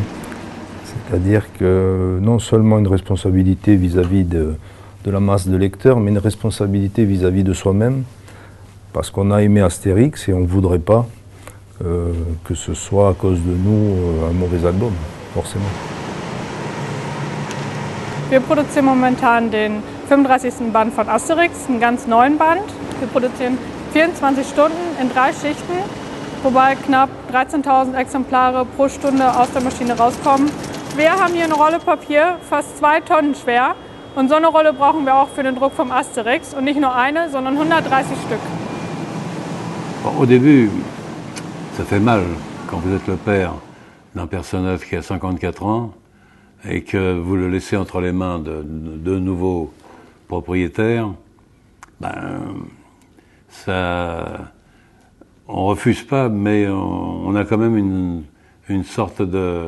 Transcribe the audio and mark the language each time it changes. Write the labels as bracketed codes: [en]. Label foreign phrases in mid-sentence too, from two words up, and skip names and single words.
[fr] C'est-à-dire que non seulement une responsabilité vis-à-vis de la masse de lecteurs, mais une responsabilité vis-à-vis de soi-même, parce qu'on a aimé Astérix et on ne voudrait pas que ce soit à cause de nous un mauvais album, forcément. [de] Wir produzieren momentan den 35. Band von Asterix, einen ganz neuen Band. Wir produzieren 24 Stunden in 3 Schichten, wobei knapp 13.000 Exemplare pro Stunde aus der Maschine rauskommen. Wir haben hier eine Rolle Papier, fast 2 Tonnen schwer. Und so eine Rolle brauchen wir auch für den Druck vom Asterix. Und nicht nur eine, sondern 130 Stück. [fr] Au début, ça fait mal quand vous êtes le père d'un personnage qui a 54 ans et que vous le laissez entre les mains de nouveaux propriétaires. On refuse pas, mais on a quand même une sorte de...